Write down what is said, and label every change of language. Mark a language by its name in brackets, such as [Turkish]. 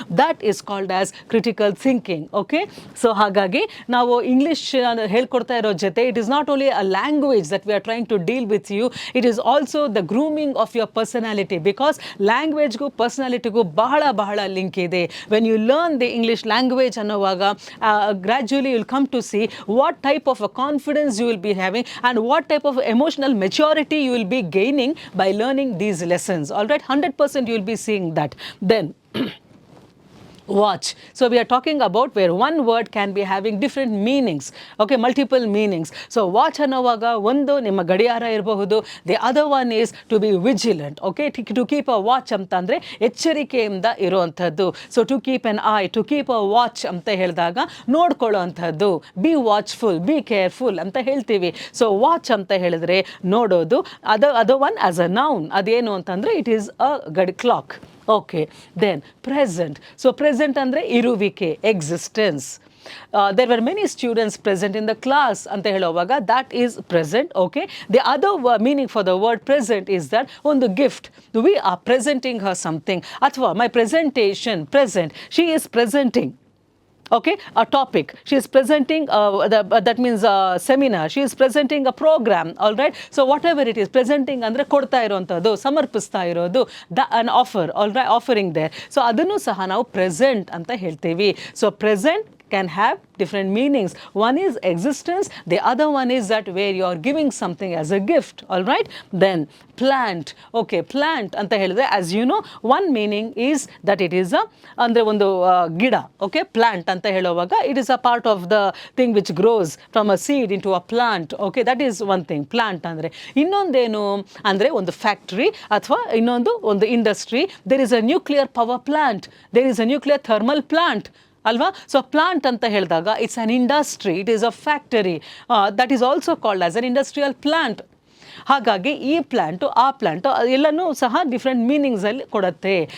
[English] That is called as critical thinking. Okay, [Kannada] so ಹಾಗಾಗಿ ನಾವು English ಹೇಳ್ಕೊಡ್ತಾ ಇರೋ ಜೊತೆ [English] It is not only a language that we are trying to deal with you, it is also the grooming of your personality. [Kannada] Because ಲ್ಯಾಂಗ್ವೇಜ್ಗೂ ಪರ್ಸನಾಲಿಟಿಗೂ ಬಹಳ ಬಹಳ link ಇದೆ. [English] when you learn the English language [Kannada] ಅನ್ನೋವಾಗ [English] Gradually will come to see what type of a confidence you will be having and what type of emotional maturity you will be gaining by learning these lessons. All right, 100% you will be seeing that. Then watch. So we are talking about where one word can be having different meanings. Okay, multiple meanings. [Kannada] So watch ಅನ್ನೋವಾಗ ಒಂದು ನಿಮ್ಮ ಗಡಿಯಾರ ಇರಬಹುದು. [English] The other one is to be vigilant. Okay, to keep a watch [Kannada] ಅಂತ ಅಂದರೆ ಎಚ್ಚರಿಕೆಯಿಂದ ಇರುವಂಥದ್ದು. [English] So to keep an eye, to keep a watch [Kannada] ಅಂತ ಹೇಳಿದಾಗ ನೋಡ್ಕೊಳ್ಳೋ ಅಂಥದ್ದು. [English] Be watchful, be careful [Kannada] ಅಂತ ಹೇಳ್ತೀವಿ. So watch ಅಂತ ಹೇಳಿದ್ರೆ ನೋಡೋದು. [English] other one as a noun, [Kannada] ಅದೇನು ಅಂತಂದರೆ [English] it is a clock. Okay, then present. So present [Kannada] ಅಂದರೆ ಇರುವಿಕೆ, [English] existence. There were many students present in the class [Kannada] ಅಂತ ಹೇಳುವಾಗ [English] that is present. Okay, the other meaning for the word present is that ಒಂದು gift, we are presenting her something. ಅಥವಾ my presentation, present, she is presenting. Okay, a topic, she is presenting that means a seminar, she is presenting a program. All right, so whatever it is, presenting [Kannada] ಅಂದ್ರೆ ಕೊಡ್ತಾ ಇರೋಂಥದ್ದು, ಸಮರ್ಪಿಸ್ತಾ ಇರೋದು, [English] an offer. All right, offering there. [Kannada] So ಅದನ್ನು ಸಹ ನಾವು present ಅಂತ ಹೇಳ್ತೀವಿ. [English] So present can have different meanings. One is existence, the other one is that where you are giving something as a gift. All right, then plant. Okay, plant [Kannada] anta helidre, [English] as you know, one meaning is that it is a [Kannada] andre ಒಂದು ಗಿಡ. [English] Okay, plant [Kannada] anta ಹೇಳುವಾಗ [English] it is a part of the thing which grows from a seed into a plant. Okay, that is one thing, plant ಅಂದ್ರೆ. [Kannada] ಇನ್ನೊಂದೇನು ಅಂದರೆ ಒಂದು factory ಅಥವಾ ಇನ್ನೊಂದು ಒಂದು industry. [English] there is a nuclear power plant, there is a nuclear thermal plant ಅಲ್ವಾ. So plant [Kannada] ಅಂತ ಹೇಳಿದಾಗ [English] It's an industry, it is a factory, that is also called as an industrial plant. [Kannada] ಹಾಗಾಗಿ ಈ plant ಆ plant ಎಲ್ಲನೂ ಸಹ different ಮೀನಿಂಗ್ಸಲ್ಲಿ ಕೊಡುತ್ತೆ.